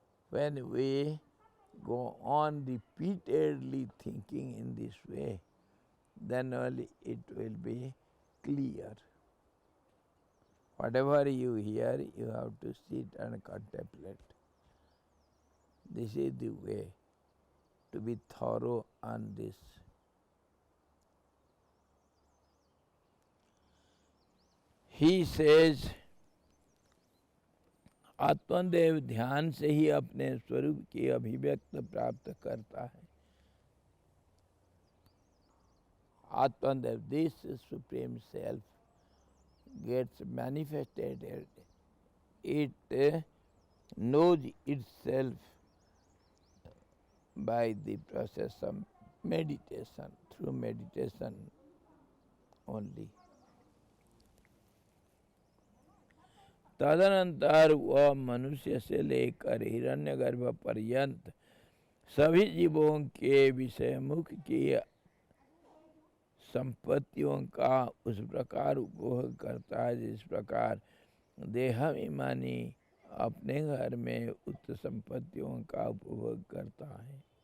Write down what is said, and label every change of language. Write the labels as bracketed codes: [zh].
[en] When we go on repeatedly thinking in this way, then only it will be clear. Whatever you hear, you have to sit and contemplate. This is the way to be thorough on this. He says [hi] आत्मदेव ध्यान से ही अपने स्वरूप की अभिव्यक्त प्राप्त करता है. [en] Atmandev, this supreme self, gets manifested. It knows itself by the process of meditation, through meditation only. [hi] तदनंतर वह मनुष्य से लेकर हिरण्यगर्भ पर्यंत सभी जीवों के विषयमुख की संपत्तियों का उस प्रकार उपभोग करता है जिस प्रकार देहाभिमानी अपने घर में उक्त संपत्तियों का उपभोग करता है.